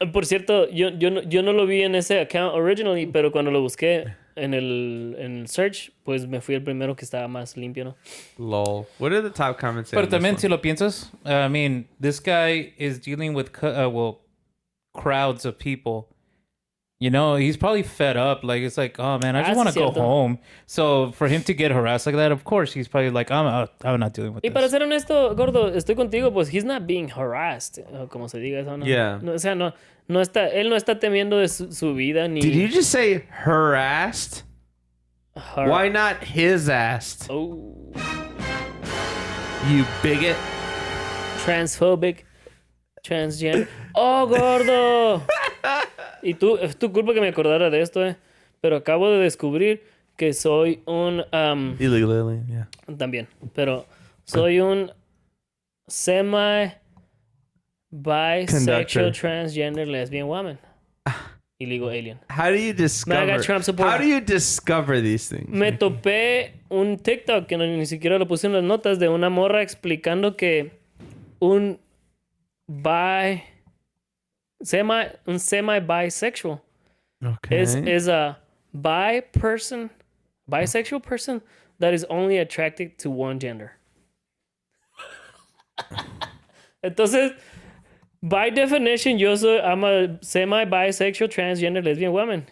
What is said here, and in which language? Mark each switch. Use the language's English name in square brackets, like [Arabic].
[Spanish] Por cierto, yo no lo vi en ese [English] account originally, [Spanish] pero cuando lo busqué en search, pues me fui el primero que estaba más limpio, ¿no? [English] Lol. What are the top comments? [Spanish] Pero también si lo piensas, [English] I mean, this guy is dealing with crowds of people. You know, he's probably fed up. Like, it's like, oh man, I just want to go [Spanish] cierto. [English] home. So for him to get harassed like that, of course, he's probably like, I'm not dealing with [Spanish] Y para [English] this. [Spanish] ser honesto, Gordo, estoy contigo, pues [English] he's not being harassed, [Spanish] o como se diga eso, ¿no? [English] Yeah. [Spanish] No, o sea, no está, él no está temiendo de su vida ni... [English] Did you just say harassed? Why not his ass? Oh, You bigot. transphobic, transgender. ¡Oh, Gordo! [Spanish] Y tú, es tu culpa que me acordara de esto, pero acabo de descubrir que soy un... [English] Illegal alien, yeah. [Spanish] También, pero soy un semi-bisexual, [English] Conductor. transgender, lesbian woman. Illegal alien. How do you discover? Trump supporter. How do you discover these things? [Spanish] Me topé un TikTok que ni siquiera lo puse en las notas de una morra explicando que un semi-bisexual [English] Okay. is a bisexual person that is only attracted to one gender. Entonces, by definition, I'm a semi-bisexual, transgender, lesbian woman.